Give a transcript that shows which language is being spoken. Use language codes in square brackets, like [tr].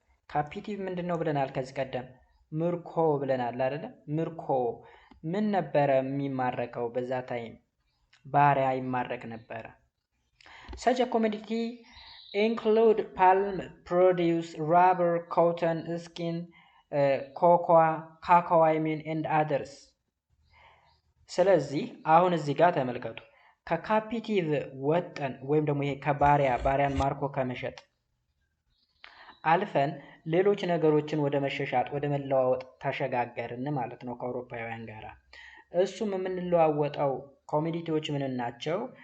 [am] captive ምንድን ነው ብለናል ከዚህ ቀደም? ምርኮ ብለናል አይደለ? ምርኮ ምን ነበረ የሚማረከው በዛ ታይም? ባሪያ ይማረክ ነበረ። [en] Such a commodity include palm produce, rubber, cotton, skin, cocoa, cacao, and others. [am] ስለዚህ አሁን እዚህ ጋር ተመልከቱ። ከካፒቲቭ ወጠን ወይም ደግሞ ይሄ ባሪያን ማርኮ ከመሸጥ አልፈን ሌሎች ነገሮችን ወደ መሸሻጥ ወደ መለዋወጥ ተሸጋገርን ማለት ነው ከአውሮፓውያን ጋር። እሱም የምንለዋወጠው ኮሚዲቲዎች ምን ናቸው?